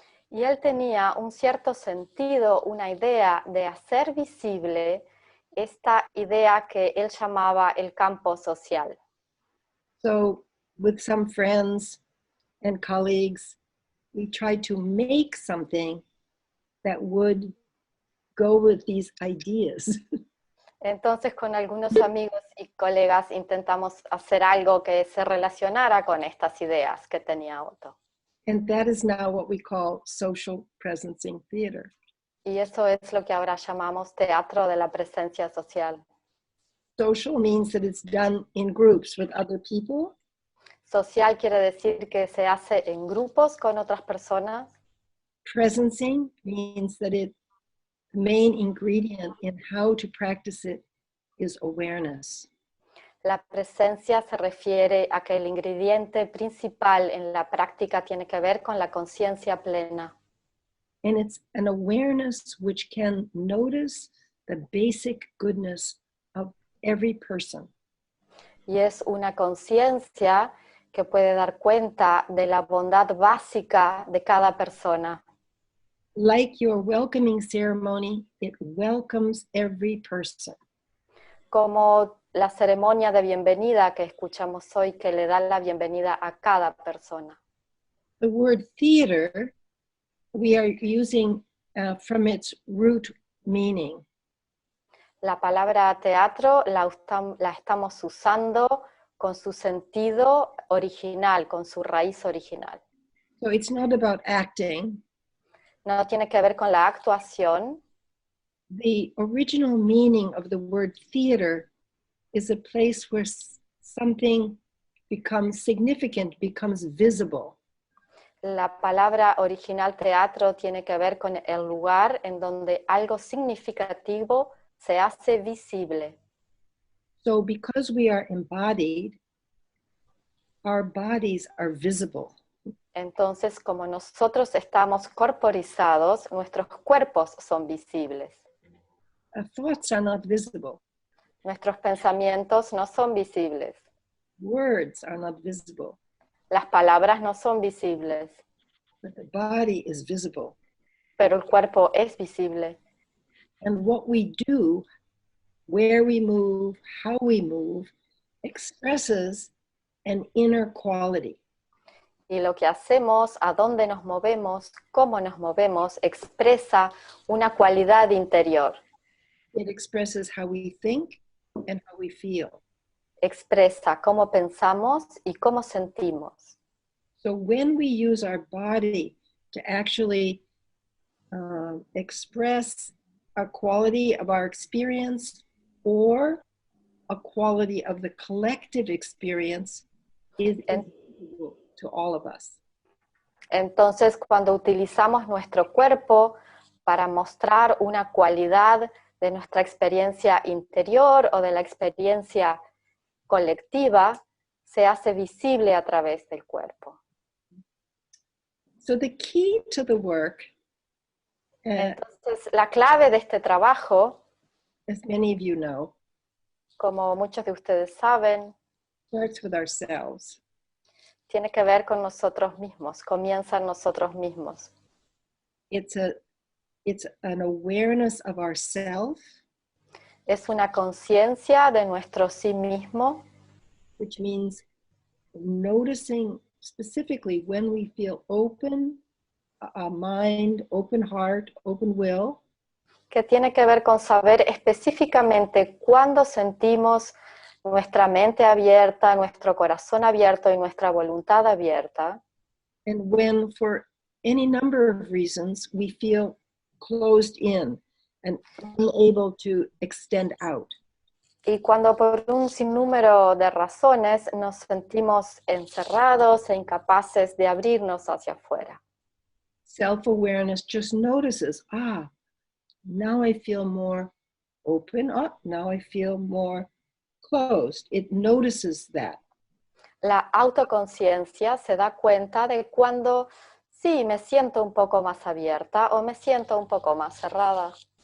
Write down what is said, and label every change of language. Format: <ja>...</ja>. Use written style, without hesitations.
<es>Y él tenía un cierto sentido, una idea de hacer visible esta idea que él llamaba el campo social.</es> <en>So with some friends and colleagues, we tried to make something that would go with these ideas.</en> <es>Entonces con algunos amigos y colegas intentamos hacer algo que se relacionara con estas ideas que tenía Otto.</es> <en>And that is now what we call social presencing theater.</en> <es>Y eso es lo que ahora llamamos teatro de la presencia social.</es> <en>Social means that it's done in groups with other people.</en> <es>Social quiere decir que se hace en grupos con otras personas.</es> <en>Presencing means that the main ingredient in how to practice it is awareness.</en> <es>La presencia se refiere a que el ingrediente principal en la práctica tiene que ver con la conciencia plena.</es> <en>And it's an awareness which can notice the basic goodness of every person.</en> <es>Y es una conciencia que puede dar cuenta de la bondad básica de cada persona.</es> <en>Like your welcoming ceremony, it welcomes every person.</en> <es>Como la ceremonia de bienvenida que escuchamos hoy, que le da la bienvenida a cada persona.</es> <en>The word theater, we are using from its root meaning.</en> <es>La palabra teatro la estamos usando con su sentido original, con su raíz original.</es> <en>So it's not about acting.</en> <es>No tiene que ver con la actuación.</es> <en>The original meaning of the word theater is a place where something becomes significant, becomes visible.</en> <es>La palabra original teatro tiene que ver con el lugar en donde algo significativo se hace visible.</es> <en>So because we are embodied, our bodies are visible.</en> <es>Entonces, como nosotros estamos corporizados, nuestros cuerpos son visibles.</es> <en>Thoughts are not visible.</en> <es>Nuestros pensamientos no son visibles.</es> <en>Words are not visible.</en> <es>Las palabras no son visibles.</es> <en>But the body is visible.</en> <es>Pero el cuerpo es visible.</es> <en>And what we do, where we move, how we move, expresses an inner quality.</en> <es>Y lo que hacemos, a dónde nos movemos, cómo nos movemos, expresa una cualidad interior.</es> <en>It expresses how we think and how we feel.</en> <es>Expresa cómo pensamos y cómo sentimos.</es> <en>So when we use our body to actually express a quality of our experience or a quality of the collective experience, is invisible to all of us.</en> <es>Entonces, cuando utilizamos nuestro cuerpo para mostrar una cualidad de nuestra experiencia interior o de la experiencia colectiva, se hace visible a través del cuerpo.</es> <en>So the key to the work,</en> <es>entonces, la clave de este trabajo,</es> <en>as many of you know,</en> <es>como muchos de ustedes saben,</es> <en>starts with ourselves.</en> <es>Tiene que ver con nosotros mismos, comienza en nosotros mismos.</es> <en>It's an awareness of ourself.</en> <es>Es una conciencia de nuestro sí mismo.</es> <en>Which means noticing specifically when we feel open mind, open heart, open will.</en> <es>Que tiene que ver con saber específicamente cuándo sentimos nuestra mente abierta, nuestro corazón abierto y nuestra voluntad abierta.</es> <en>And when for any number of reasons we feel closed in and unable to extend out.</en> <es>Y cuando por un sinnúmero de razones nos sentimos encerrados e incapaces de abrirnos hacia afuera.</es> <en>Self-awareness just notices, now I feel more open up, now I feel more closed. It notices that.</en> <es>La autoconciencia se da cuenta de cuando sí me siento un poco más abierta o me siento un poco más cerrada.</es>